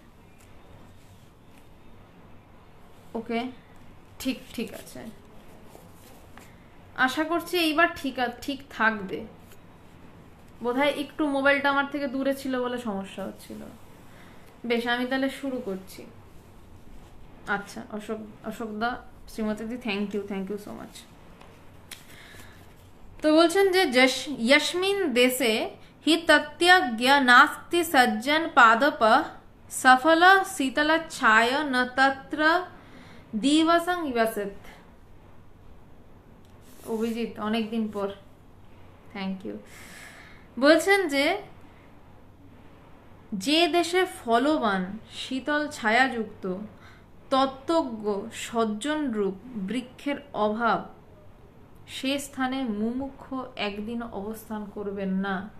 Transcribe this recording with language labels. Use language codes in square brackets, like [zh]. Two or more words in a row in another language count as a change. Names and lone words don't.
[bn] ওকে, ঠিক আছে, আশা করছি এইবার ঠিক থাকবে। বোধহয় একটু মোবাইলটা আমার থেকে দূরে ছিল বলে সমস্যা হচ্ছিল। বেশ, আমি তাহলে শুরু করছি। আচ্ছা, অশোকদা, শ্রীমতীদি, [en] thank you so much. [bn] তো বলছেন যে [sa] यस्मिन् देशे हि तत्यज्ञ नास्ति सज्जन पादप सफल शीतल छाय न तत्र दिवसं विवसेत्। [bn] অভিজিৎ, অনেকদিন পর, [en] thank you. [bn] বলছেন যে দেশে ফলবান শীতল ছায়াযুক্ত তত্ত্বজ্ঞ সজ্জনরূপ বৃক্ষের অভাব, সে স্থানে মুমুক্ষ একদিন অবস্থান করবেন না।